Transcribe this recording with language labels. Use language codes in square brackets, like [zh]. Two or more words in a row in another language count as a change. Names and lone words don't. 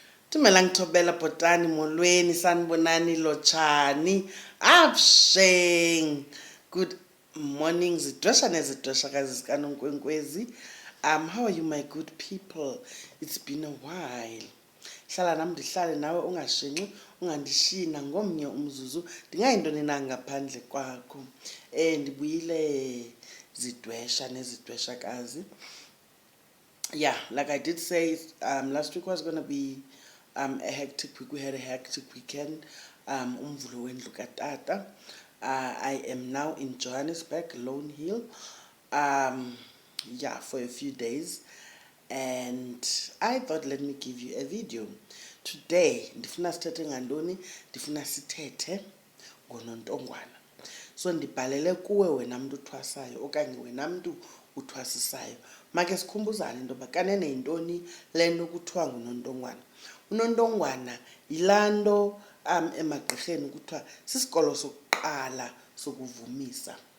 [xh] Tumela ngithobela bhotani molweni sanibonani lotshani absheng. [en] Good morning [xh] zidwesha nezidweshakazi zikaNonkwenkwezi. [en] How are you my good people? It's been a while. [xh] Hlala nami ndihlale nawe ungashinxi ungandishina ngomnye umzuzu ndingayintoni na ngaphandle kwakho. Ndibuyile zidwesha nezidweshakazi. [en] Yeah, like I did say, last week was going to be a hectic week. We had a hectic weekend. [xh] Umvulo wendlu katata. [en] I am now in Johannesburg, Lone Hill. Yeah, for a few days. And I thought, let me give you a video. Today, [xh] ndifuna sithethe ngantoni? Ndifuna sithethe ngonontongwana. So ndibhalele kuwe wena mntu uthwasayo okanye wena mntu uthwasisayo. Make sikhumbuzane into yoba kanene yintoni le nto kuthiwa ngunontongwana. Unontongwana yilaa nto emagqirheni kuthiwa sisikolo sokuqala sokuvumisa.